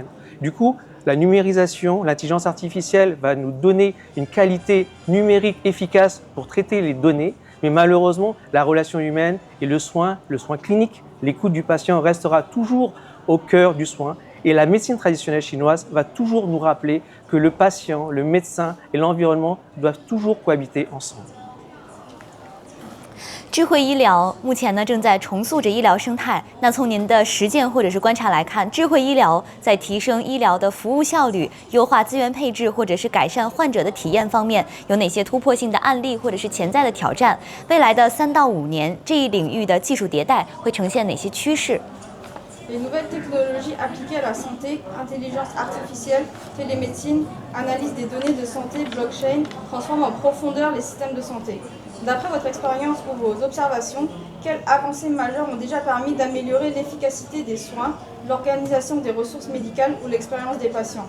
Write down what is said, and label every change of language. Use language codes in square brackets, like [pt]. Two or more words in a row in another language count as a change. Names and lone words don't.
[fr] Du coup, la numérisation, l'intelligence artificielle va nous donner une qualité numérique efficace pour traiter les données, mais malheureusement, la relation humaine et le soin clinique, l'écoute du patient restera toujours au cœur du soin. Et la médecine traditionnelle chinoise va toujours nous rappeler que le patient, le médecin et l'environnement doivent toujours cohabiter ensemble. [zh] 智慧医疗目前呢正在重塑着医疗生态。那从您的实践或者是观察来看，智慧医疗在提升医疗的服务效率、优化资源配置，或者是改善患者的体验方面，有哪些突破性的案例或者是潜在的挑战？未来的3到5年，这一领域的技术迭代会呈现哪些趋势？ [fr] Les nouvelles technologies appliquées à la santé, intelligence artificielle, télémédecine, analyse des données de santé, blockchain, transforment en profondeur les systèmes de santé. D'après votre expérience ou vos observations, quelles avancées majeures ont déjà permis d'améliorer l'efficacité des soins, l'organisation des ressources médicales ou l'expérience des patients?